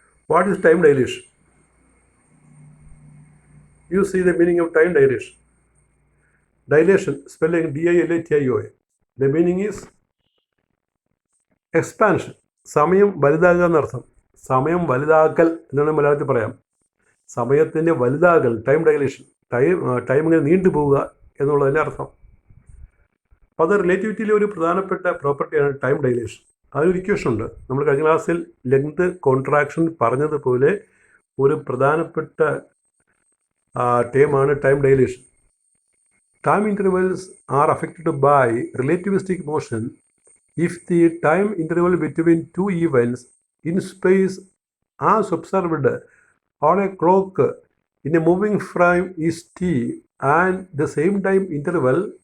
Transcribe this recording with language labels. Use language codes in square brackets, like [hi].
[en] What is time dilation? You see the meaning of time dilation. Dilation, spelling D-I-L-A-T-I-O-A. The meaning is expansion. [ml] സമയം വലുതാകുക എന്നർത്ഥം. സമയം വലുതാക്കൽ എന്നാണ് മലയാളത്തിൽ പറയാം. സമയത്തിൻ്റെ വലുതാകൽ, ടൈം ഡൈലേഷൻ, ടൈം ഇങ്ങനെ നീണ്ടുപോവുക എന്നുള്ളതിൻ്റെ അർത്ഥം. അപ്പോൾ അത് റിലേറ്റിവിറ്റിയിലെ ഒരു പ്രധാനപ്പെട്ട പ്രോപ്പർട്ടിയാണ് ടൈം ഡൈലേഷൻ. അതിനൊരു ഇക്വേഷൻ ഉണ്ട്. നമ്മൾ കഴിഞ്ഞ ക്ലാസ്സിൽ ലെങ്ത് കോൺട്രാക്ഷൻ പറഞ്ഞതുപോലെ ഒരു പ്രധാനപ്പെട്ട ടേമാണ് time dilation. [en] Time intervals are affected by relativistic motion if the time interval between two events in space as observed on a clock in a moving frame is t and the same time interval